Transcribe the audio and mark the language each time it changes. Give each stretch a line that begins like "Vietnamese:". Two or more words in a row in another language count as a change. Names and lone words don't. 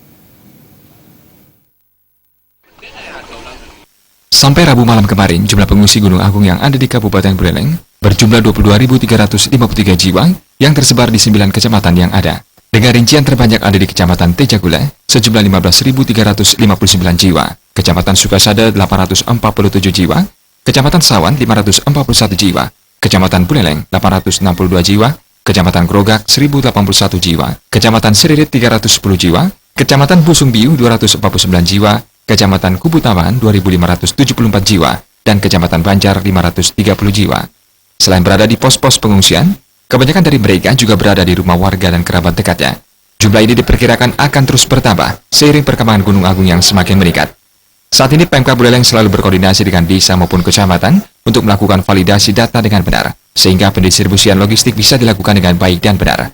Indonesian: Sampai Rabu malam kemarin, jumlah pengungsi Gunung Agung yang ada di Kabupaten Buleleng berjumlah 22.353 jiwa yang tersebar di 9 kecamatan yang ada. Dengan rincian terbanyak ada di Kecamatan Tejagula, sejumlah 15.359 jiwa, Kecamatan Sukasada 847 jiwa, Kecamatan Sawan 541 jiwa, Kecamatan Buleleng 862 jiwa, Kecamatan Grogak 1081 jiwa, Kecamatan Seririt 310 jiwa, Kecamatan Busungbiu 249 jiwa, Kecamatan Kubutawan 2.574 jiwa, dan Kecamatan Banjar 530 jiwa. Selain berada di pos-pos pengungsian, kebanyakan dari mereka juga berada di rumah warga dan kerabat dekatnya. Jumlah ini diperkirakan akan terus bertambah seiring perkembangan Gunung Agung yang semakin meningkat. Saat ini Pemkab Buleleng selalu berkoordinasi dengan desa maupun kecamatan untuk melakukan validasi data dengan benar, sehingga pendistribusian logistik bisa dilakukan dengan baik dan benar.